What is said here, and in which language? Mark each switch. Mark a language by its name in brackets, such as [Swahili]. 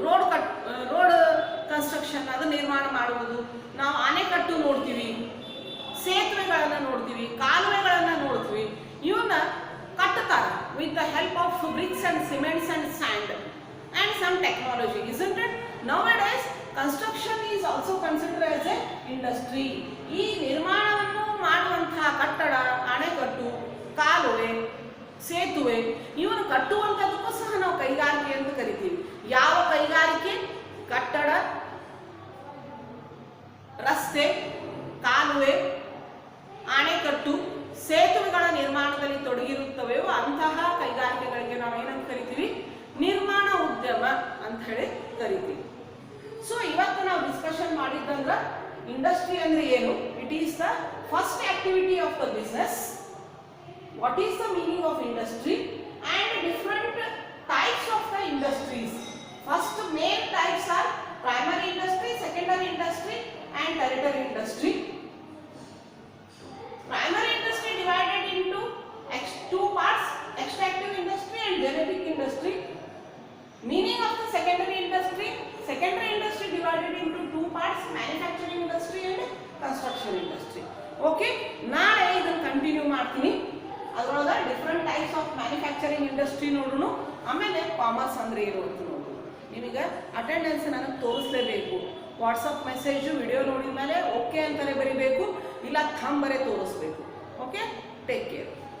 [Kannada] Road construction, ಅದು ನಿರ್ಮಾಣ ಮಾಡುವುದು. ನಾವು ಅಣೆಕಟ್ಟು ನೋಡ್ತೀವಿ, ಸೇತುವೆಗಳನ್ನು ನೋಡ್ತೀವಿ, ಕಾಲುವೆಗಳನ್ನು ನೋಡ್ತೀವಿ. ಇವನ್ನ ಕಟ್ಟುತ್ತಾರೆ [English] With the help of bricks and cements and sand and some technology, isn't it? Nowadays construction is also considered as a industry. [Kannada] ಈ ನಿರ್ಮಾಣವನ್ನು ಮಾಡುವಂತಹ ಕಟ್ಟಡ, ಅಣೆಕಟ್ಟು, ಕಾಲುವೆ, ಸೇತುವೆ ಇವನ್ನು ಕಟ್ಟುವಂಥದ್ದಕ್ಕೂ ಸಹ ನಾವು ಕೈಗಾರಿಕೆ ಅಂತ ಕರಿತೀವಿ. ಯಾವ ಕೈಗಾರಿಕೆ ಕಟ್ಟಡ, ರಸ್ತೆ, ಕಾಲುವೆ, ಅಣೆಕಟ್ಟು, ಸೇತುವೆಗಳ ನಿರ್ಮಾಣದಲ್ಲಿ ತೊಡಗಿರುತ್ತವೆಯೋ ಅಂತಹ ಕೈಗಾರಿಕೆಗಳಿಗೆ ನಾವು ಏನಂತ ಕರಿತೀವಿ? ನಿರ್ಮಾಣ ಉದ್ಯಮ ಅಂತ ಹೇಳಿ ಕರಿತೀವಿ. ಸೊ ಇವತ್ತು ನಾವು ಡಿಸ್ಕಷನ್ ಮಾಡಿದ್ದಂದ್ರೆ ಇಂಡಸ್ಟ್ರಿ ಅಂದ್ರೆ ಏನು? [English] It is the first activity of the business. What is the meaning of industry and different types of the industries. First main types are primary industry, secondary industry and tertiary industry. Primary industry divided into two parts: extractive industry and genetic industry. Meaning of the secondary industry divided into two parts: manufacturing industry and construction industry. [Kannada] Okay, ನಾಳೆ ಇದನ್ನು continue ಮಾಡ್ತೀನಿ. ಅದರೊಳಗೆ [English] different types of manufacturing industry [Kannada] ನೋಡೋಣ. ಆಮೇಲೆ commerce ಅಂದ್ರೆ ಏನು ಅಂತ ನೋಡೋಣ. ನಿಮಗೆ ಅಟೆಂಡೆನ್ಸ್ ನನಗೆ ತೋರಿಸಲೇಬೇಕು. ವಾಟ್ಸಪ್ ಮೆಸೇಜು ವಿಡಿಯೋ ನೋಡಿದ ಮೇಲೆ ಓಕೆ ಅಂತಲೇ ಬರೀಬೇಕು, ಇಲ್ಲ ಥಂಬರೇ ತೋರಿಸ್ಬೇಕು. [English] Okay, take care.